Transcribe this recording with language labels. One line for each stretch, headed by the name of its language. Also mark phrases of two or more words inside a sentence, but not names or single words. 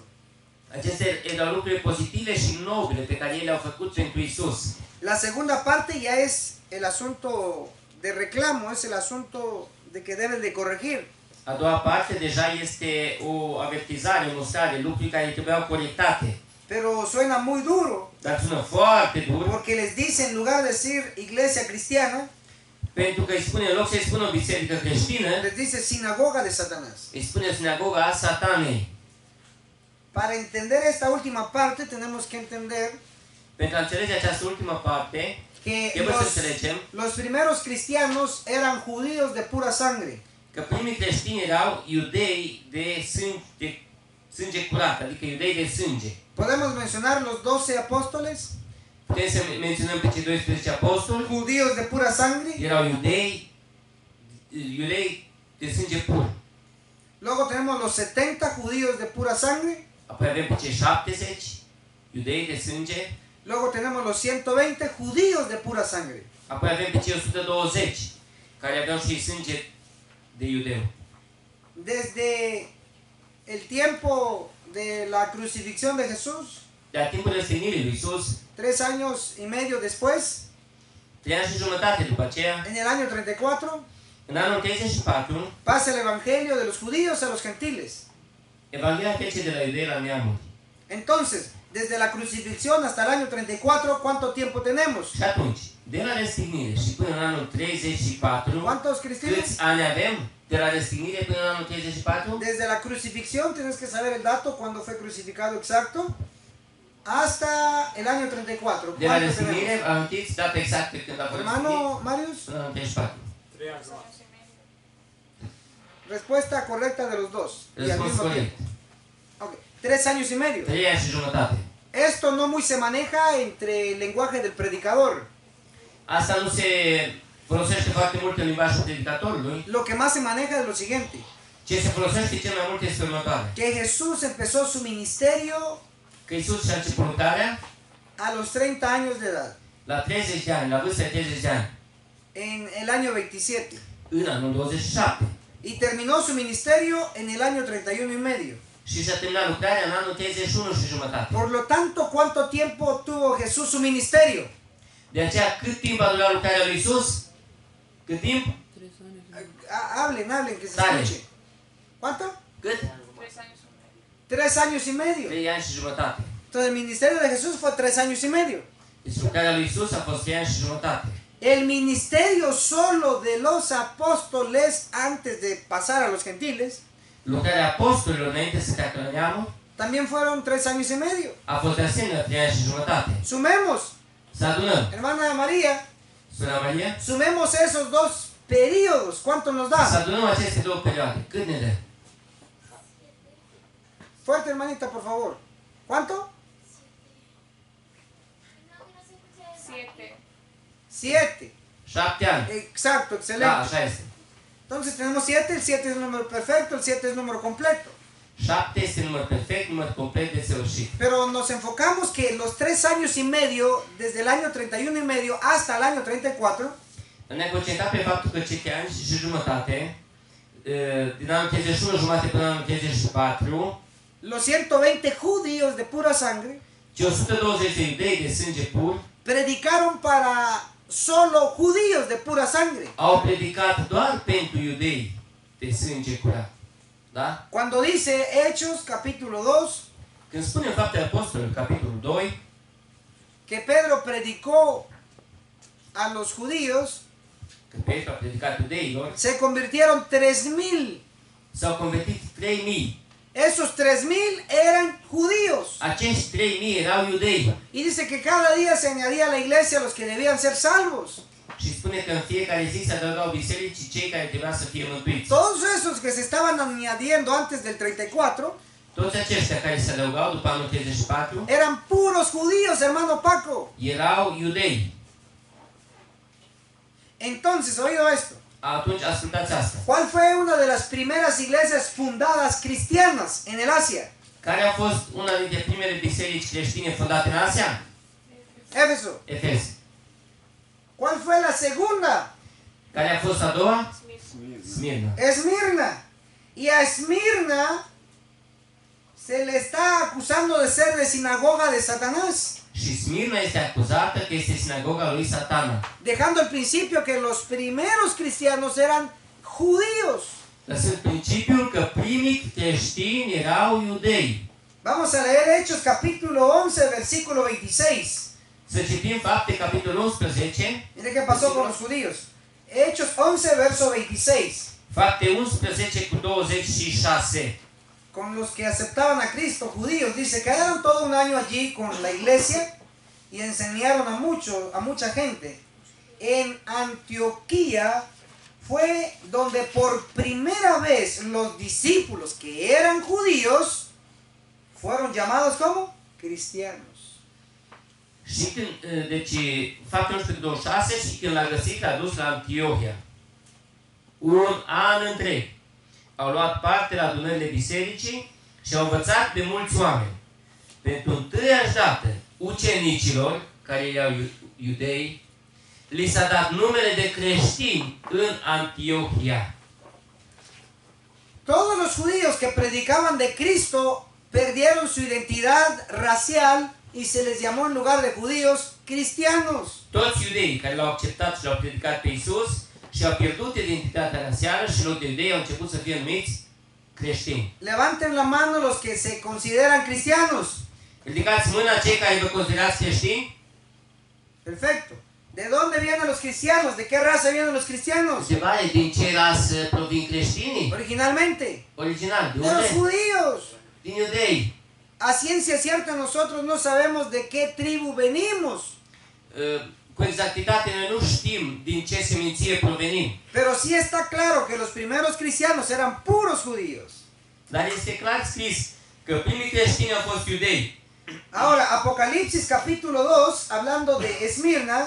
Romanian: Acestea erau lucruri pozitive și nobile pe care ei le-au făcut pentru Iisus.
Spanish: La segunda parte ya es el asunto de reclamo, es el asunto de que deben de corregir.
Romanian: A doua parte deja este o avertizare, o mostrare, lucruri care trebuiau corectate.
Spanish: Pero suena muy duro,
Romanian: Dar sună foarte dur,
Spanish: porque les dice, en lugar de decir iglesia cristiana,
Romanian: pentru că îi spune, în loc să-i spună o biserică creștină,
Spanish: les dice sinagoga de Satanás.
Romanian: îi spune sinagoga a Satanei.
Spanish: Para entender esta última parte tenemos que entender
Romanian: Pentru a înțelege această ultimă parte,
Spanish: que
Romanian: trebuie să înțelegem
Spanish: los primeros cristianos eran judíos de pura sangre.
Romanian: că primii creștini erau iudei de sânge curat, adică iudei de sânge.
Spanish: Podemos mencionar los 12 apóstoles,
Romanian: Putem să menționăm pe cei 12 apostoli,
Spanish: judíos de pura sangre.
Romanian: erau iudei de sânge pur.
Spanish: Luego tenemos los 70 judíos de pura sangre.
Romanian: Apoi avem pe cei 70 iudei de sânge,
Spanish: Luego tenemos los 120 judíos de pura sangre.
Romanian: apoi avem pe cei 120 care aveau și sânge de iudeu.
Spanish: Desde el tiempo de la crucifixión de Jesús,
Romanian: De la timpul răstignirii lui Iisus,
Spanish: 3 años y medio después,
Romanian: 3 ani și jumătate după aceea,
Spanish: en el año 34,
Romanian: în anul 34,
Spanish: pasa el evangelio de los judíos a los gentiles.
Romanian: Evanghelia trece de la iudei la neamuri.
Spanish: Entonces, desde la crucifixión hasta el año 34, ¿cuánto tiempo tenemos?
Romanian: Și atunci, de la răstignire și până în anul 34,
Spanish: ¿Cuántos cristianos?
Romanian: câți ani avem? De la răstignire până în anul 34?
Spanish: Desde la crucifixión, tienes que saber el dato, cuando fue crucificado exacto, hasta el año 34.
Romanian: De la
Spanish: ¿Cuánto
Romanian: răstignire,
Spanish: tenemos?
Romanian: amintiți data exactă când a fost răstignit?
Spanish: Hermano Marius,
Romanian: Până în anul 34. 3 ani jumătate.
Spanish: respuesta correcta de los dos. Y al
Romanian: Răspuns
Spanish: mismo
Romanian: corect.
Spanish: tiempo. Ok, 3 años y medio.
Romanian: 3 ani și jumătate.
Spanish: Esto no muy se maneja entre el lenguaje del predicador.
Romanian: Asta nu se folosește foarte mult în limbajul predicatorului.
Spanish: Lo que más se maneja es lo siguiente:
Romanian: Ce se folosește cel mai mult este următoare.
Spanish: que Jesús empezó su ministerio
Romanian: că Iisus și-a început lucrarea
Spanish: a los 30 años de edad,
Romanian: la 30 de ani, la vârsta de 30 de ani,
Spanish: en el año 27.
Romanian: în anul 27.
Spanish: Y terminó su ministerio en el año 31 y medio.
Romanian: Și și-a terminat lucrarea în anul 31 și jumătate.
Spanish: Por lo tanto, ¿cuánto tiempo tuvo Jesús su ministerio?
Romanian: De aceea, cât timp a durat lucrarea lui Iisus? Cât timp?
Spanish: Hablen, que se Dale. escuche. ¿Cuánto?
Romanian: Cât?
Spanish: 3 años y medio.
Romanian: 3 ani și jumătate.
Spanish: Entonces el ministerio de Jesús fue 3 años y medio.
Romanian: Deci lucrarea lui Iisus a fost 3 ani și jumătate.
Spanish: El ministerio solo de los apóstoles antes de pasar a los gentiles
Romanian: Lucrarea apostolilor înainte să treacă la neamul
Spanish: también fueron 3 años y medio.
Romanian: a fost de asemenea 3 ani și jumătate.
Spanish: Sumemos,
Romanian: Să adunăm.
Spanish: hermana María,
Romanian: Sora Maria?
Spanish: sumemos esos dos periodos. ¿Cuánto nos
Romanian: Să
Spanish: da?
Romanian: adunăm aceste două perioade. Cât ne dă?
Spanish: Fuerte, hermanita, por favor. ¿Cuánto? 7.
Romanian: 7 ani.
Spanish: Exacto,
Romanian: Da,
Spanish: excelente.
Romanian: așa este.
Spanish: Entonces tenemos 7, el 7 es el número perfecto, el 7 es el número completo.
Romanian: 7 este număr perfect, număr complet de săvârșit.
Spanish: Pero nos enfocamos que los 3 años y medio, desde el año 31 y medio hasta el año 34,
Romanian: Ne-am concentrat pe faptul că cei 3 ani și jumătate, din anul 31 jumate până în anul 34,
Spanish: los 120 judíos de pura sangre
Romanian: cei 120 de iudei de sânge pur
Spanish: predicaron para solo judíos de pura sangre.
Romanian: au predicat doar pentru iudei de sânge curat. Da?
Spanish: Cuando dice Hechos capítulo 2
Romanian: Când spunem Faptele Apostolilor, capitolul 2,
Spanish: que Pedro predicó a los judíos,
Romanian: că Petru a predicat iudeilor,
Spanish: se convirtieron 3.000.
Romanian: s-au convertit 3.000.
Spanish: Esos 3.000 eran judíos.
Romanian: Acești 3.000 erau iudei.
Spanish: Y dice que cada día se añadía a la iglesia los que debían ser salvos.
Romanian: Și spune că în fiecare zi se adăugau bisericii cei care trebuia să fie mântuiți.
Spanish: Todos esos que se estaban añadiendo antes del 34
Romanian: Toți aceștia care se adăugau după anul 34
Spanish: eran puros judíos, hermano Paco.
Romanian: erau iudei.
Spanish: Entonces, oído esto.
Romanian: Atunci ascultați asta.
Spanish: ¿Cuál fue una de las primeras iglesias fundadas cristianas en el Asia?
Romanian: Care a fost una dintre primele biserici creștine fondate în Asia?
Spanish: Éfeso.
Romanian: Efes.
Spanish: ¿Cuál fue la segunda?
Romanian: Care a fost a doua? Smirna.
Spanish: Esmirna. Y a Esmirna se le está acusando de ser de sinagoga de Satanás.
Romanian: Și Smirna este acuzată că este sinagoga lui Satana.
Spanish: Dejando el principio que los primeros cristianos eran judíos.
Romanian: Lăsând principiul că primii creștini erau iudei.
Spanish: Vamos a leer Hechos capítulo 11, versículo 26.
Romanian: Să citim Fapte, capitolul 11.
Spanish: Mire qué pasó con los judíos. Hechos 11, verso 26.
Romanian: Fapte 11 cu 26.
Spanish: Con los que aceptaban a Cristo, judíos, dice, quedaron todo un año allí con la iglesia y enseñaron a mucha gente. En Antioquía fue donde por primera vez los discípulos que eran judíos fueron llamados como cristianos.
Romanian: Și când, deci, Fapte 11 cu 26 și când l-a găsit, l-a dus la Antiohia. Un an întreg. Au luat parte la adunările bisericii și au învățat pe mulți oameni. Pentru întâiași dată, ucenicilor, care erau iudei, li s-a dat numele de creștini în Antiohia.
Spanish: Todos los judíos que predicaban de Cristo perdieron su identidad racial y se les llamó en lugar de judíos cristianos.
Romanian: Toți iudeii care l-au acceptat și l-au predicat pe Iisus și-au pierdut identitatea rasială și în loc de iudei au început să fie numiți creștini.
Spanish: Levanten la mano los que se consideran cristianos.
Romanian: Ridicați mâna cei care vă considerați creștini.
Spanish: Perfecto. ¿De dónde vienen los cristianos? ¿De qué raza vienen los cristianos?
Romanian: Întrebare, din ce rasă provin creștinii?
Spanish: Originalmente,
Romanian: Original, de
Spanish: de los
Romanian: unde?
Spanish: judíos.
Romanian: Din iudei.
Spanish: A ciencia cierta nosotros no sabemos de qué tribu venimos.
Romanian: Cu exactitate noi nu știm din ce seminție provenim.
Spanish: Pero sí está claro que los primeros cristianos eran puros judíos.
Romanian: Dar este clar scris că primii creștini au fost iudei.
Spanish: Ahora, Apocalipsis capítulo 2, hablando de Esmirna,